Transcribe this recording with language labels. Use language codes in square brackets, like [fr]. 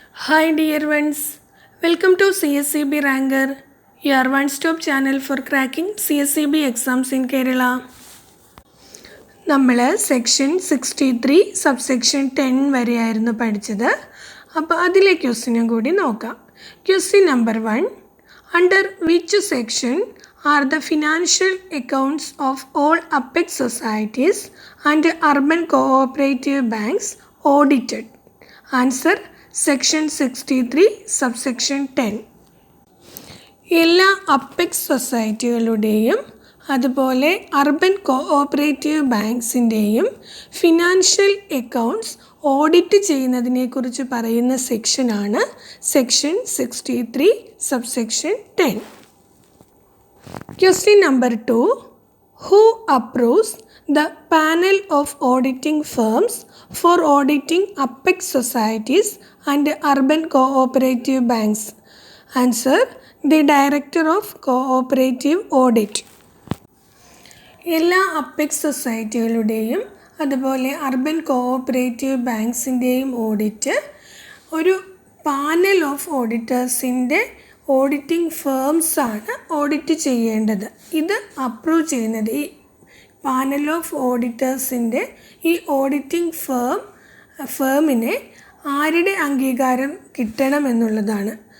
[en] Hi dear ones, welcome to CSCB Ranker, your one-stop channel for cracking CSCB exams in Kerala. [ml] നമ്മൾ section 63 subsection 10 വരെയായിരുന്നു പഠിച്ചത്. അപ്പോൾ അതിലെ ക്വസ്റ്റ്യനും കൂടി നോക്കാം. [en] Question number 1, under which section are the financial accounts of all Apex societies and urban cooperative banks audited? Answer, section 63 subsection 10. [ml] എല്ലാ apex സൊസൈറ്റികളുടെയും അതുപോലെ urban cooperative ബാങ്ക്സിൻ്റെയും financial accounts audit ചെയ്യുന്നതിനെക്കുറിച്ച് പറയുന്ന സെക്ഷനാണ് section 63 subsection 10. [en] Question number 2, who approves the panel of auditing firms for auditing Apex societies and urban cooperative banks? Answer, the Director of Cooperative Audit. [ml] എല്ലാ apex സൊസൈറ്റികളുടെയും അതുപോലെ urban cooperative ബാങ്ക്സിൻ്റെയും audit ഒരു panel of ഓഡിറ്റേഴ്സിൻ്റെ auditing ഫേംസാണ് audit ചെയ്യേണ്ടത്. ഇത് approve ചെയ്യുന്നത് ഈ panel of ഓഡിറ്റേഴ്സിൻ്റെ ഈ auditing ഫേമിനെ ആരുടെ അംഗീകാരം കിട്ടണം എന്നുള്ളതാണ്.